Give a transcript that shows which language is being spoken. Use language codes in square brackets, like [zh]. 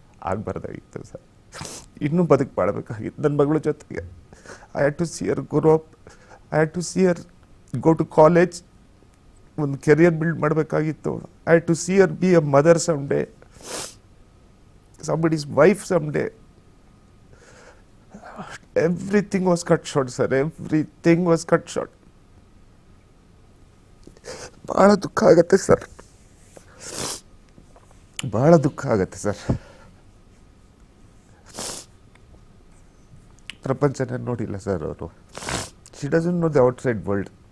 [kn] ಆಗಬಾರ್ದಾಗಿತ್ತು sir, ಇನ್ನೂ ಬದುಕು ಮಾಡಬೇಕಾಗಿತ್ತು ನನ್ನ ಮಗಳ ಜೊತೆಗೆ. [en] I had to see her grow up, I had to see her go to college, [kn] ಒಂದು ಕೆರಿಯರ್ ಬಿಲ್ಡ್ ಮಾಡಬೇಕಾಗಿತ್ತು. [en] I had to see her be a mother some day, somebody's wife someday. Everything was cut short sir, everything was cut short. [kn] ಬಹಳ ದುಃಖ ಆಗತ್ತೆ sir, ಬಹಳ ದುಃಖ ಆಗತ್ತೆ sir. ಪ್ರಪಂಚನೇ ನೋಡಿಲ್ಲ sir ಅವರು. [en] She doesn't know the outside world.